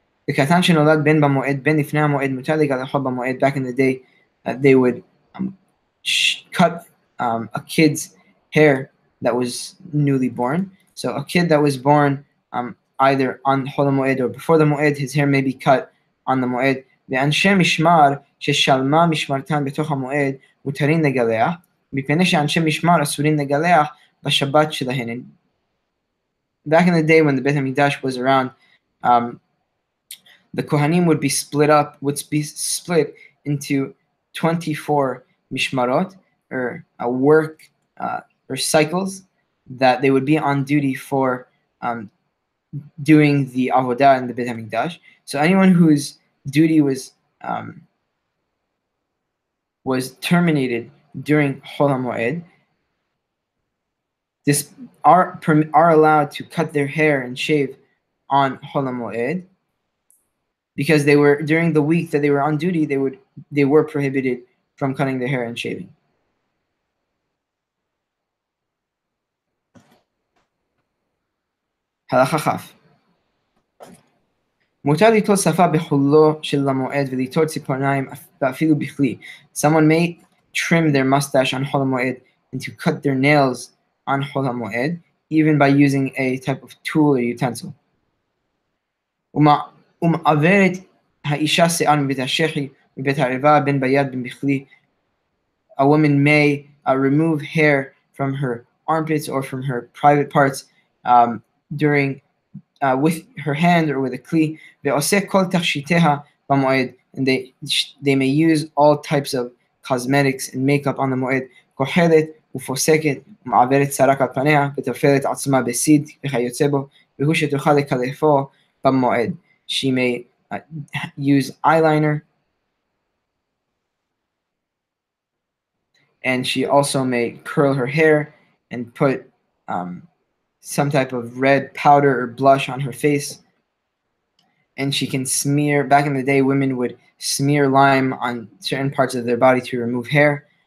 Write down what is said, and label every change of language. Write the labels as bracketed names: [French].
[English] Back in the day, they would cut a kid's hair that was newly born. So a kid that was born either on Chol HaMoed or before the Moed, his hair may be cut on the Moed. [Hebrew] ואנשי משמר ששלמה משמרתן בתוך המועד מותרים לגלח, מפני שאנשי משמר אסורים לגלח בשבת שלהן. [English] Back in the day when the Beit HaMikdash was around, the Kohanim would be split into 24 mishmarot, or work or cycles, that they would be on duty for doing the avodah in the Beit HaMikdash. So anyone whose duty was terminated during Chol HaMoed, are allowed to cut their hair and shave on Chol HaMoed, because they were, during the week that they were on duty, they were prohibited from cutting their hair and shaving. [Hebrew] הלכה כ' מותר ליטול שפה בחולו של המועד וליטול ציפורניים ואפילו בכלי. [English] Someone may trim their mustache on Chol HaMoed and to cut their nails on Chol HaMoed, even by using a type of tool or utensil. [Hebrew] ומעברת האישה שיער מבית השחי ובתערבה בין ביד בין בכלי. [English] A woman may remove hair from her armpits or from her private parts during with her hand or with a kli. [Hebrew] ועושה כל תכשיטיה במועד, [English] and they may use all types of cosmetics and makeup on the מועד. [Hebrew] כוחלת ופוסקת ומעברת שרק על פניה וטופלת עצמה בסיד וכיוצא בו, והוא שתוכל לקלפו במועד. [English] She may use eyeliner, and she also may curl her hair and put some type of red powder or blush on her face. And she can smear, back in the day, women would smear lime on certain parts of their body to remove hair.